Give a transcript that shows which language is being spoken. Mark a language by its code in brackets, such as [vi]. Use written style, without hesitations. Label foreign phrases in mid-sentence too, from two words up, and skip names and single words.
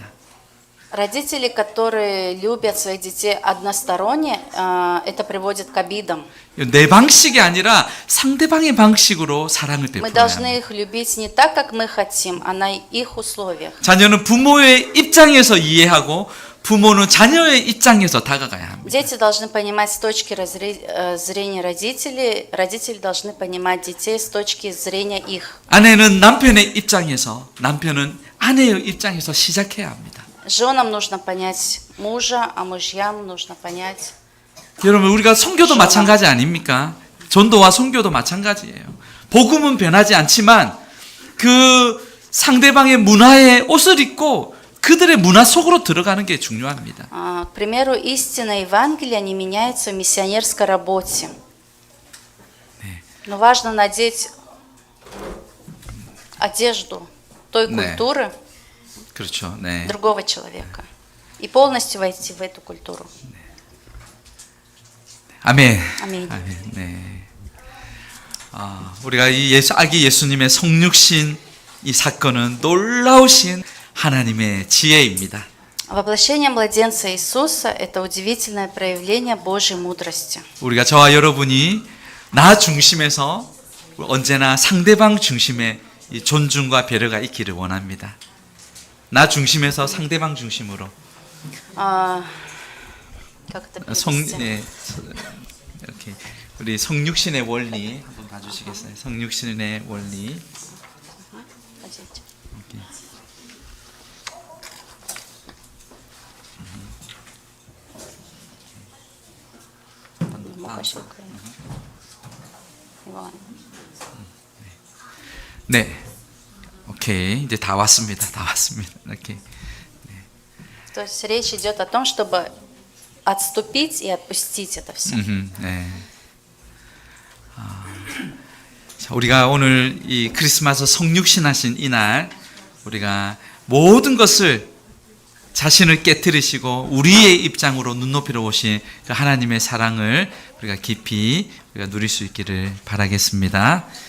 [ru] Родители, которые любят своих детей односторонне, это приводит к обидам. [ko] 내 방식이 아니라 상대방의 방식으로 사랑을 [ru] Мы [ko] 베풀어야 [ru] должны [ko] 합니다. [ru] их любить не так, как мы хотим, а на их условиях. [ko] 자녀는 부모의 입장에서 이해하고 부모는 자녀의 입장에서 다가가야 합니다. [ru] Дети должны понимать с точки зрения родителей, родители должны понимать детей с точки зрения их. [ko] 아내는 남편의 입장에서, 남편은 아내의 입장에서 시작해야 합니다. [ru] Женам нужно понять мужа, а мужьям нужно понять. [ko] 여러분, 우리가 선교도 마찬가지 아닙니까? 전도와 선교도 마찬가지예요. 복음은 변하지 않지만 그 상대방의 문화에 옷을 입고 그들의 문화 속으로 들어가는 게 중요합니다. [ru] К примеру, истина Евангелия не меняется в миссионерской работе. Но важно надеть одежду той культуры [ko] 그렇죠. 네. [ru] другого человека и полностью войти в эту культуру. [ko] 아멘. 아멘. 아멘. 네. 우리가 이 아기 예수님의 성육신 이 사건은 놀라우신 하나님의 지혜입니다. [ru] Воплощение младенца Иисуса – это удивительное проявление Божьей мудрости. [ko] 우리가 저와 여러분이 나 중심에서 언제나 상대방 중심의 이 존중과 배려가 있기를 원합니다. 나 중심에서 상대방 중심으로. [ru] Как это перевести? [ko] 네, 이렇게 우리 성육신의 원리 한번 봐주시겠어요? 성육신의 원리. [ru] Подождите. [ko] 이렇게. Лукашенко. Иван. 네, 오케이, 이제 다 왔습니다. 다 왔습니다. 이렇게. [ru] То есть речь идет о том, чтобы отступить и отпустить это все. [ko] 네. 자, 우리가 오늘 이 크리스마스 성육신하신 이날 우리가 모든 것을 자신을 깨뜨리시고 우리의 입장으로 눈높이로 오신 그 하나님의 사랑을 우리가 깊이 우리가 누릴 수 있기를 바라겠습니다.